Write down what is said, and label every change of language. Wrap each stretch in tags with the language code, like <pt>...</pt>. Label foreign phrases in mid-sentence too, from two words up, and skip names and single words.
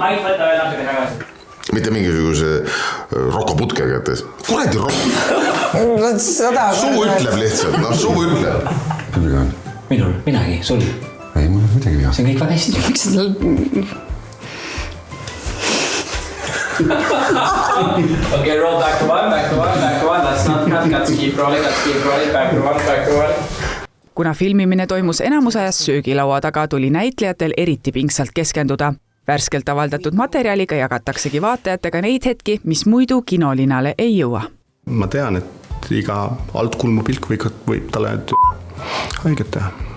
<et>Mitte mingisuguse Rocco Putke kätes. Kuredi Rocco! Suu ütleb lihtsalt, suu ütleb. Minul, midagi, sul. Ei, mul on midagi viga. See on kõik väga hästi. Miks seda...</et> <en>Okay, roll back to one. That's not cut, keep rolling, back to one.</en> <et>Kuna filmimine toimus enamus ajast söögilaua taga, tuli näitlejatel eriti pingsalt keskenduda. Värskelt avaldatud materjaliga jagataksegi vaatajatega neid hetki, mis muidu kinolinale ei jõua. Ma tean, et iga altkulmupilk võib talle haiget teha.</et>